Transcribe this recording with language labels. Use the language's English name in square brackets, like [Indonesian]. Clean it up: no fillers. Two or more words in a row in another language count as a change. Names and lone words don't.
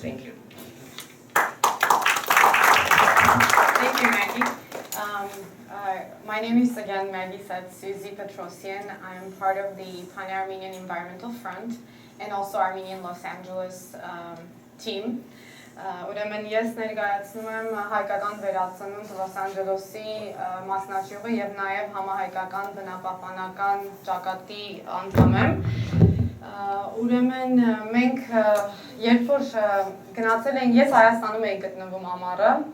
[English] Thank you. Thank you, Maggie. My name is again, Maggie said, Suzy Petrosyan. I am part of the Pan-Armenian Environmental Front and also Armenian Los Angeles team. [Armenian] Ուրեմն ես ներկայացնում եմ հայկական վերածնունդ Լոս Անջելեսի մասնաճյուղը եւ նաեւ համահայկական բնապահպանական ճակատի անդամ եմ։ Ուրեմն մենք երբ որ գնացել ենք, ես Հայաստանում էի գտնվում ամառը,